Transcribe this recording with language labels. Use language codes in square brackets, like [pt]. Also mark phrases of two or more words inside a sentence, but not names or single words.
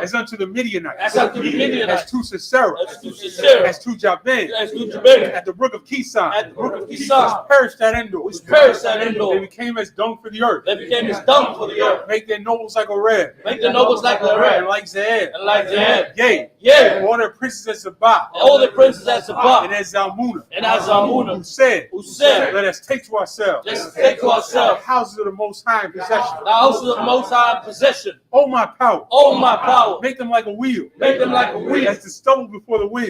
[en] As unto the Midianites. As unto the Midianites. As to Sisera. As to Sisera. As to Jabin. As to Jabin. At the brook of Kison. At the brook of Kison. Which perished at Endor. Which perished at Endor. They became as dung for the earth. They became as dung for the earth. Make their nobles like a red. Make their nobles like a red. And like Zahab. And like Zahab. Yea. Yea. All their princes as Zabah. All their princes as Zabah. And as Zalmunna. And as Zalmunna. Who said, let us take to ourselves. Let's take to ourselves the houses of the Most High in possession. The houses of the Most High in possession. Oh my power. Oh my power. Make them like a wheel. Make them like a wheel. As the stubble before the wind.